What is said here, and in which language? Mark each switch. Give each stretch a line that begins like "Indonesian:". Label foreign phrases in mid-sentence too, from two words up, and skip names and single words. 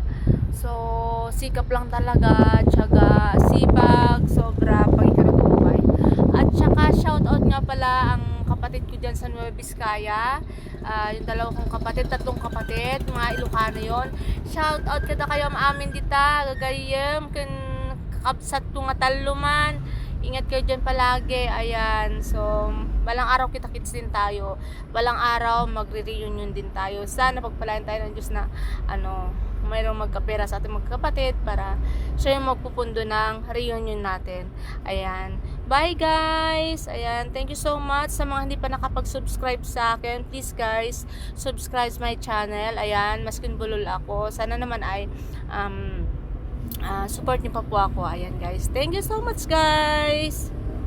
Filipino: So, sikap lang talaga, tiyaga, sipag, sobra, pagkakaroon. At saka, shoutout nga pala ang kapatid ko dyan sa Nueva Vizcaya. Yung dalawa kong kapatid, 3 kapatid, mga Ilocano yon.
Iloko: Shoutout kada kayo maamin dita, gagayem, kun kakabsat ko nga taluman.
Filipino: Ingat kayo dyan palagi. Ayan. So, balang araw kita-kits din tayo. Balang araw, magre-reunion din tayo. Sana pagpalain tayo ng Diyos na, mayroong magkapera sa ating magkapatid para siya yung magpupundo ng reunion natin. Ayan.
English: Bye guys!
Filipino: Ayan.
English: Thank you so much
Filipino: sa mga hindi pa nakapag-subscribe sa akin.
English: Please guys, subscribe my channel.
Filipino: Ayan. Maskin bulol ako. Sana naman ay support niyo pa po ako. Ayan guys.
English: Thank you so much guys!